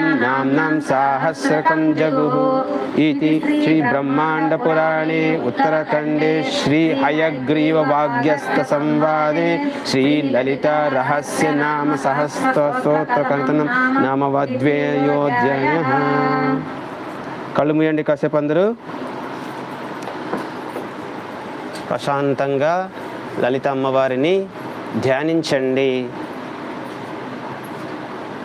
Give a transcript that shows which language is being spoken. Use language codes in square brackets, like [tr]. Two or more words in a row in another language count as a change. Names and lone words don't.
[sa] नाम्नां साहस्रकं जगुः इति श्री ब्रह्मांड पुराणे उत्तरखंडे श्री हयग्रीव वाग्यस्थ संवादे श्री ललिता रहस्य नाम सहस्रस्तोत्रकर्तनं नाम वद्वेयोज्यः [te] కళ్ళు మూయండి కాసేపు అందరూ ప్రశాంతంగా లలిత అమ్మవారిని ధ్యానించండి.